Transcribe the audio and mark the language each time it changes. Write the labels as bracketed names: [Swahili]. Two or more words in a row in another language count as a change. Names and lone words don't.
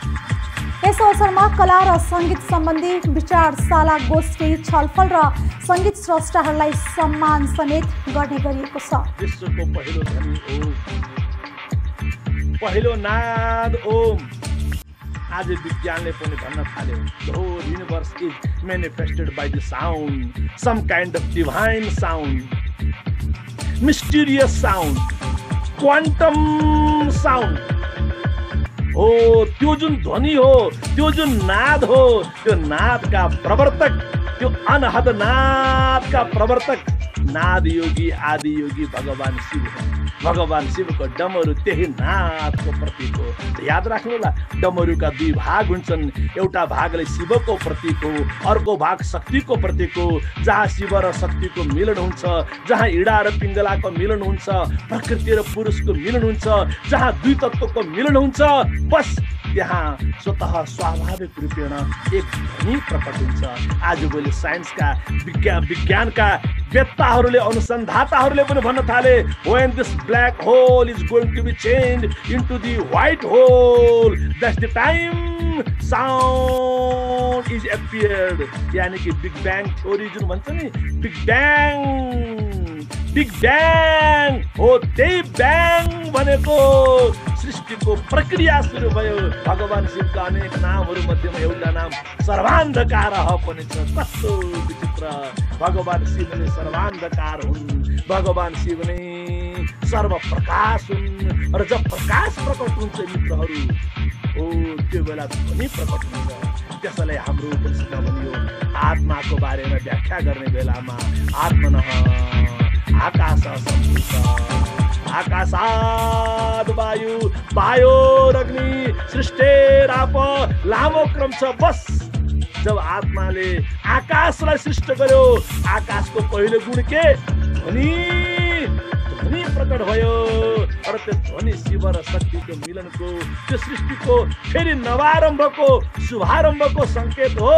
[Nepali] यस अवसरमा कला र सङ्गीत सम्बन्धी विचारशाला, गोष्ठी, छलफल र सङ्गीत स्रष्टाहरूलाई सम्मान समेत गर्ने गरिएको छ। विश्वको पहिलो ध्वनि ओम, पहिलो नाद ओम। आज विज्ञानले पनि भन्न थाल्यो, [English] the whole universe is manifested by the sound, some kind of divine sound, mysterious sound, quantum sound। [Nepali] हो त्यो जुन ध्वनि हो, त्यो जुन नाद हो, त्यो नादका प्रवर्तक, त्यो अनहद नादका प्रवर्तक नाद योगी, आदि योगी भगवान शिव हो। भगवान शिवको डमरू त्यही नादको प्रतीक हो। याद राख्नु होला, डमरूका दुई भाग हुन्छन्। एउटा भागले शिवको प्रतीक हो, अर्को भाग शक्तिको प्रतीक हो। जहाँ शिव र शक्तिको मिलन हुन्छ, जहाँ इडा र पिङ्गलाको मिलन हुन्छ, प्रकृति र पुरुषको मिलन हुन्छ, जहाँ दुई तत्त्वको मिलन हुन्छ, बस त्यहाँ स्वतः स्वाभाविक रूपेण एक ध्वनि प्रकट हुन्छ। आजभोलि साइन्सका विज्ञानका वेत्ताहरूले, अनुसन्धाताहरूले पनि भन्न थाले, [English] when this black hole is going to be changed into the white hole, that's the time sound is appeared। [Nepali] यानी कि [English] Big Bang theory [Nepali] जुन भन्छ नि, [English] Big Bang [Nepali] हो, त्यही ब्याङ भनेको सृष्टिको प्रक्रिया सुरु भयो। भगवान शिवका अनेक नामहरू मध्येमा एउटा नाम सर्वान्धकार पनि छ। कस्तो विचित्र! भगवान शिव नै सर्वान्धकार हुन्, भगवान शिव नै सर्वप्रकाश हुन्। र जब प्रकाश प्रकट हुन्छ मित्रहरू, हो त्यो बेला ध्वनि प्रकट हुन्छ। त्यसैले हाम्रो उपनिषदमा भनियो, आत्माको बारेमा व्याख्या गर्ने बेलामा [Sanskrit] आत्मनः आकाश सम्भूत, आकाशाद वायु, वायोरग्नि, सृष्टेराप, [Nepali] लामो क्रम छ। बस जब आत्माले आकाशलाई सृष्ट गर्यो, आकाशको पहिलो गुण के? ध्वनि प्रकट भयो। र त्यो ध्वनि शिव र शक्तिको मिलनको, त्यो सृष्टिको फेरि नवारम्भको, शुभारम्भको संकेत हो।